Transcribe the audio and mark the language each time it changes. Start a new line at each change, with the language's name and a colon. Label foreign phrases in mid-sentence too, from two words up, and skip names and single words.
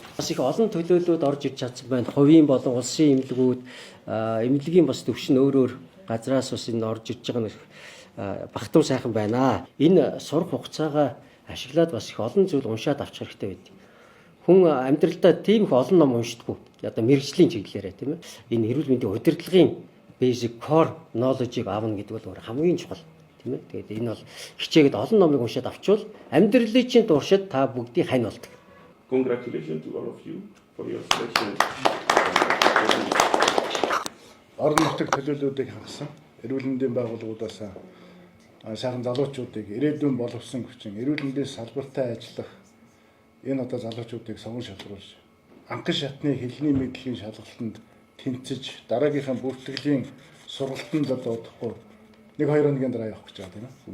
Mongolian: Бас их олон төлөөллүүд орж ирж чадсан байна. Хувийн болон улсын эмнэлгүүд, эмнэлгийн бас төвшин өөр газраас бас энэ орж ирж байгаа нь багтун сайхан байна. Энэ сурах хугацаагаа ашиглаад бас их олон зүйл уншаад авчих хэрэгтэй байдаг. Хүн амьдралдаа тийм их олон ном уншдаггүй. Одоо мэрэгжлийн чиглэлээрээ тийм ээ. Энэ эрүүл мэндийн удирдлагын
English: basic core knowledge-
Mongolian: ыг аавна гэдэг бол хамгийн чухал тийм ээ. Тэгээд энэ бол хичээгээд олон номыг уншаад авчвал амьдралын чинь туршид та бүгдийг хань болдог.
English: Congratulations to all of you for your selection.
Mongolian: Орон нутгийн төлөөллүүдийг хангасан эрүүл мэндийн байгууллагуудаас сайхан залуучуудыг ирээдүйн боловсон хүчин, эрүүл мэндийн салбартай ажиллах энэ одоо залуучуудыг сонгон шалгаруулж, анхан шатны хэлний мэдлэгийн шалгалтанд тэнцэж, дараагийнхаа бүртгэлийн сургалтанд одоо удахгүй 1-2 хоногийн дараа явах гэж байгаа тийм ээ.